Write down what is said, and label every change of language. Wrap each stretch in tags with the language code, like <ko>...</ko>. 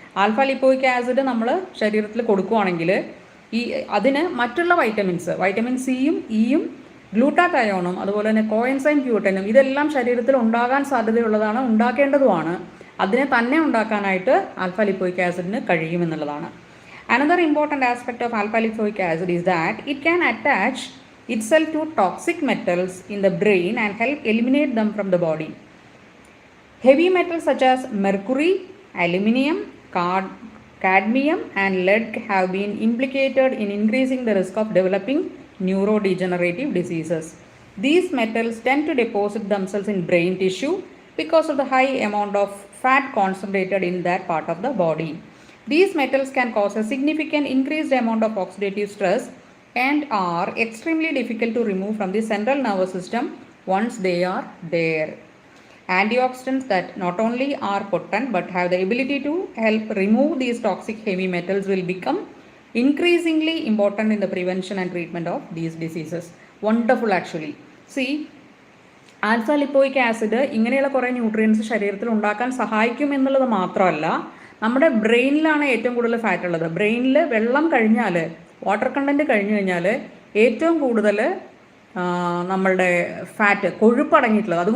<ml>Alpha lipoic acid നമ്മൾ ശരീരത്തിൽ കൊടുക്കുകയാണെങ്കിൽ അതിന് മറ്റുള്ള വൈറ്റമിൻ സിയും ഇയും ഗ്ലൂട്ടാത്തയോണും അതുപോലെ തന്നെ കോഎൻസൈം Q10ഉം ഇതെല്ലാം ശരീരത്തിൽ ഉണ്ടാകാൻ സാധ്യതയുള്ളതാണ്, ഉണ്ടാക്കേണ്ടതുമാണ്. അതിനെ തന്നെ ഉണ്ടാക്കാനായിട്ട് alpha lipoic ആസിഡിന് കഴിയുമെന്നുള്ളതാണ്.</ml> <en>Another important aspect of alpha lipoic acid is that it can attach itself to toxic metals in the brain and help eliminate them from the body. Heavy metals such as mercury, aluminum, cadmium and lead have been implicated in increasing the risk of developing neurodegenerative diseases. These metals tend to deposit themselves in brain tissue because of the high amount of fat concentrated in that part of the body. These metals can cause a significant increased amount of oxidative stress and are extremely difficult to remove from the central nervous system once they are there. Antioxidants that not only are potent but have the ability to help remove these toxic heavy metals will become increasingly important in the prevention and treatment of these diseases. Wonderful actually.</en> <ml>See, alpha lipoic acid ഇങ്ങനെയുള്ള കുറേ nutrients ശരീരത്തിൽ ഉണ്ടാക്കാൻ സഹായിക്കും എന്നുള്ളത് മാത്രമല്ല, നമ്മുടെ ബ്രെയിനിലാണ് ഏറ്റവും കൂടുതൽ ഫാറ്റ് ഉള്ളത്. ബ്രെയിനിൽ വെള്ളം കഴിഞ്ഞാൽ, വാട്ടർ കണ്ടൻറ്റ് കഴിഞ്ഞു കഴിഞ്ഞാൽ ഏറ്റവും കൂടുതൽ നമ്മളുടെ ഫാറ്റ്, കൊഴുപ്പ് അടങ്ങിയിട്ടുള്ളത്.</ml>